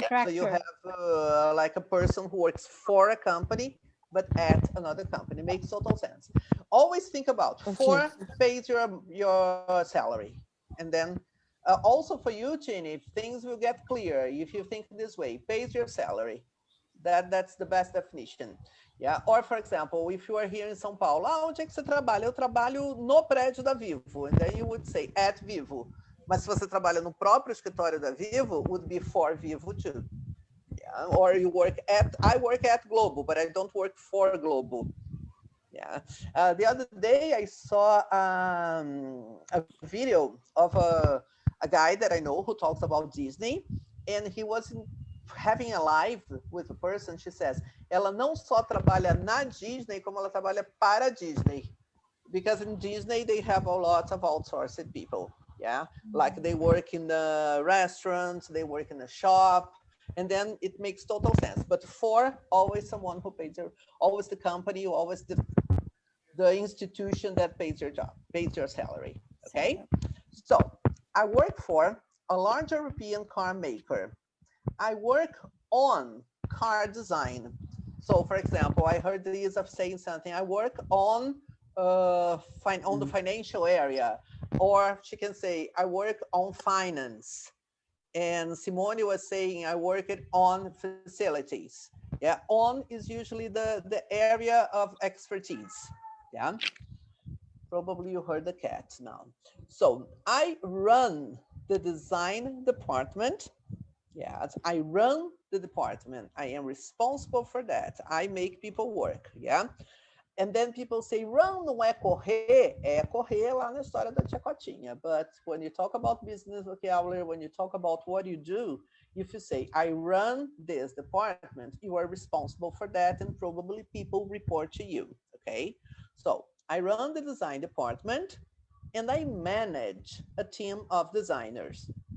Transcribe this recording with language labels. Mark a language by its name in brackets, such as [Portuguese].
[English] So you have like a person who works for a company, but at another company. Makes total sense. Always think about for pays your salary. And then also for you, Ginny, things will get clear if you think this way, pays your salary. That's the best definition. Yeah. Or, for example, if you are here in São Paulo, [Portuguese] onde é que você trabalha? Eu trabalho no prédio da Vivo. [English] And then you would say at Vivo. [Portuguese] Mas se você trabalha no próprio escritório da Vivo, [English] would be for Vivo too. Yeah. Or you work at, I work at Globo, but I don't work for Globo. Yeah. The other day I saw a video of a guy that I know who talks about Disney, and he was having a live with a person. She says, [Portuguese] ela não só trabalha na Disney, como ela trabalha para a Disney. [English] Because in Disney, they have a lot of outsourced people. Yeah, like they work in the restaurants, they work in the shop, and then it makes total sense. But for always someone who pays your, always the company, always the institution that pays your job, pays your salary. Okay, so I work for a large European car maker. I work on car design. So, for example, I heard Lisa of saying something. I work on the financial area. Or she can say, I work on finance. And Simone was saying, I work on facilities. Yeah, on is usually the area of expertise. Yeah, probably you heard the cat now. So I run the design department. Yes, I run the department. I am responsible for that. I make people work. Yeah. And then people say, [Portuguese] run não é correr, é correr lá na história da Tia Cotinha. [English] But when you talk about business vocabulary, when you talk about what you do, if you say, I run this department, you are responsible for that, and probably people report to you, okay? So I run the design department, and I manage a team of designers.